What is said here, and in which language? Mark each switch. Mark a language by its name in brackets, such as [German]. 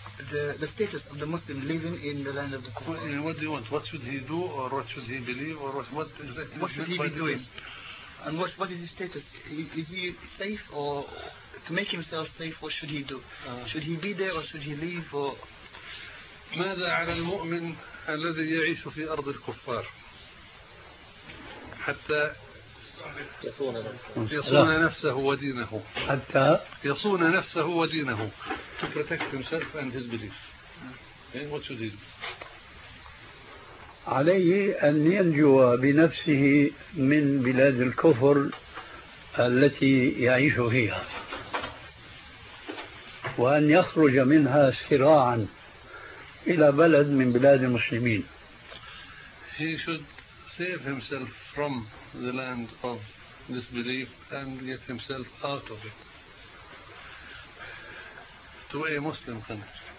[English] The status of the Muslim living in the land of the kuffar. What do you want? What should he do, or what should he believe, or what exactly? What should he be doing? And what is his status? Is he safe, or to make himself safe, what should he do? Should he be there, or should he leave? Or [Arabic] ماذا على المؤمن الذي يعيش في أرض الكفار حتى يصون نفسه ودينه؟ حتى يصون نفسه ودينه. [English] To protect himself and his belief. What should he do? [Arabic] عليه أن ينجو بنفسه من بلاد الكفر التي يعيش فيها، وأن يخرج منها سراعا إلى بلد من بلاد المسلمين. [English] He should save himself from the land of disbelief and get himself out of it to a Muslim country.